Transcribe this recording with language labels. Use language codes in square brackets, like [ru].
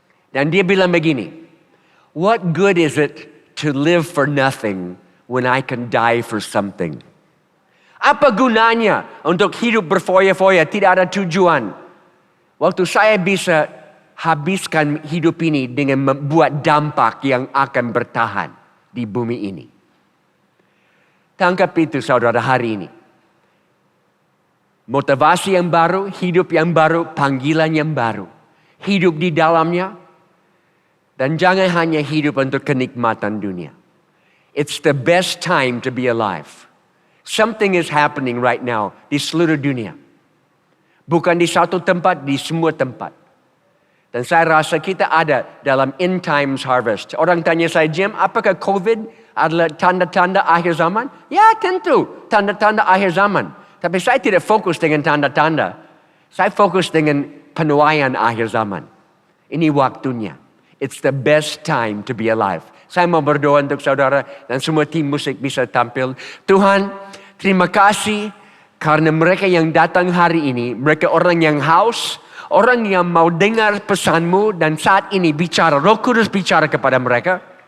[id] Dan dia bilang begini, [en] what good is it to live for nothing when I can die for something? [id] Apa gunanya untuk hidup berfoya-foya, tidak ada tujuan? Waktu saya bisa habiskan hidup ini dengan membuat dampak yang akan bertahan di bumi ini. Tangkap itu saudara hari ini. Motivasi yang baru, hidup yang baru, panggilan yang baru. Hidup di dalamnya. Dan jangan hanya hidup untuk kenikmatan dunia. [en] It's the best time to be alive. Something is happening right now [id] di seluruh dunia. Bukan di satu tempat, di semua tempat. Dan saya rasa kita ada dalam [en] end times harvest. [id] Orang tanya saya, Jim, apakah COVID adalah tanda-tanda akhir zaman? Ya tentu, tanda-tanda akhir zaman. Tapi saya tidak fokus dengan tanda-tanda. Saya fokus dengan penuaian akhir zaman. Ini waktunya. [en] It's the best time to be alive. [id] Saya mau berdoa untuk saudara dan semua tim musik bisa tampil. Tuhan, terima kasih karena mereka yang datang hari ini, mereka orang yang haus, orang yang mau dengar pesan-Mu dan saat ini bicara, Roh Kudus bicara kepada mereka.